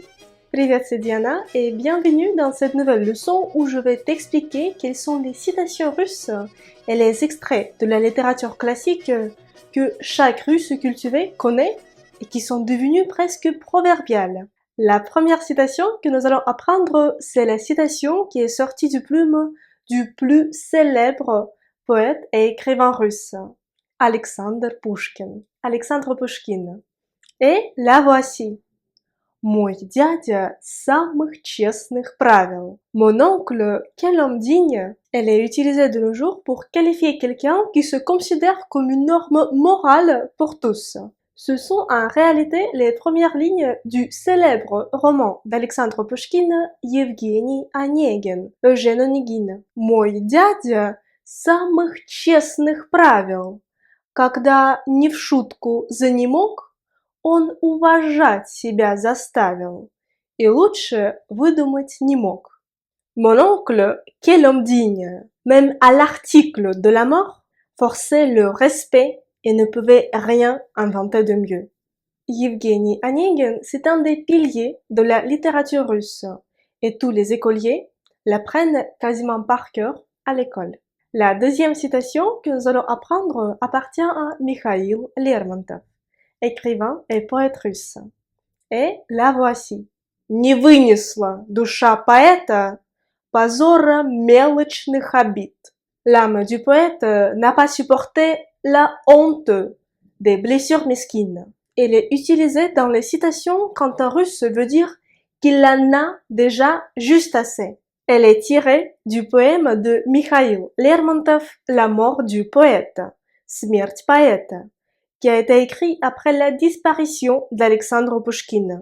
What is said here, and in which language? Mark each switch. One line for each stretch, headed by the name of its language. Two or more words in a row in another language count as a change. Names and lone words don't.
French: Привет, c'est Diana et bienvenue dans cette nouvelle leçon où je vais t'expliquer quelles sont les citations russes et les extraits de la littérature classique que chaque Russe cultivé connaît et qui sont devenus presque proverbiales. La première citation que nous allons apprendre, c'est la citation qui est sortie du plume du plus célèbre poète et écrivain russe, Alexandre Pushkin. Alexandre Pushkin. Et la voici.
Russian: Мой дядя самых честных правил.
French: Mon oncle, quel homme digne. Elle est utilisée de nos jours pour qualifier quelqu'un qui se considère comme une norme morale pour tous. Ce sont en réalité les premières lignes du célèbre roman d'Alexandre Pushkin, Евгений Онегин, Eugène Onegin.
Russian: Мой дядя самых честных правил. Когда не в шутку занемог, он уважать себя заставил, и лучше выдумать не мог.
French: Mon oncle, quel homme digne, même à l'article de la mort, forçait le respect et ne pouvait rien inventer de mieux. Evgeny Onegin, c'est un des piliers de la littérature russe, et tous les écoliers l'apprennent quasiment par cœur à l'école. La deuxième citation que nous allons apprendre appartient à Mikhail Lermontov, écrivain et poète russe. Et la voici.
Russian: Не вынесла душа поэта позора мелочных обид.
French: L'âme du poète n'a pas supporté la honte des blessures mesquines. Elle est utilisée dans les citations quand un russe veut dire qu'il en a déjà juste assez. Elle est tirée du poème de Mikhail Lermontov, La mort du poète,
Russian: Смерть поэта,
French: qui a été écrit après la disparition d'Alexandre Pushkin.